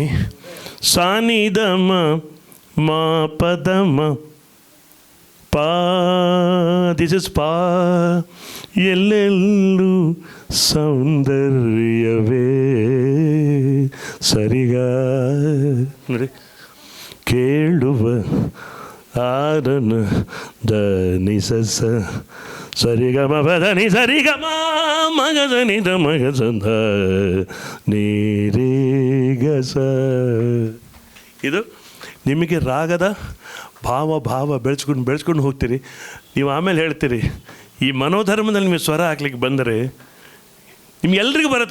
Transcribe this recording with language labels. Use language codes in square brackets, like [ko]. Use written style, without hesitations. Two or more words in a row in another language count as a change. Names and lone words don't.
[kn] ಸಾನಿದ ಮ ಮ ಪದ ಮ ಪಾ. [en] this is [kn] ಪಾ. ಎಲ್ಲೆಲ್ಲೂ ಸೌಂದರ್ಯವೇ ಸರಿಗ ನೋಡಿ. ಕೇಳುವ ಆರನ ದ ನಿ ಸ ಸ ಸರಿ ಗ ಮ ಪ ದ ನಿ ಸರಿ ಗ ಮ ಮ ಗ ದ ನಿ ದ ಮ ಗ ಸ ದ ನೀ ರೇ ಗ ಸ. ಇದು ನಿಮಗೆ ರಾಗದ ಭಾವ ಬೆಳೆಸ್ಕೊಂಡು ಹೋಗ್ತೀರಿ. ನೀವು ಆಮೇಲೆ ಹೇಳ್ತೀರಿ, ಈ ಮನೋಧರ್ಮದಲ್ಲಿ ನಿಮಗೆ ಸ್ವರ ಹಾಕ್ಲಿಕ್ಕೆ ಬಂದರೆ ನಿಮ್ಗೆಲ್ರಿಗೂ ಬರುತ್ತೆ.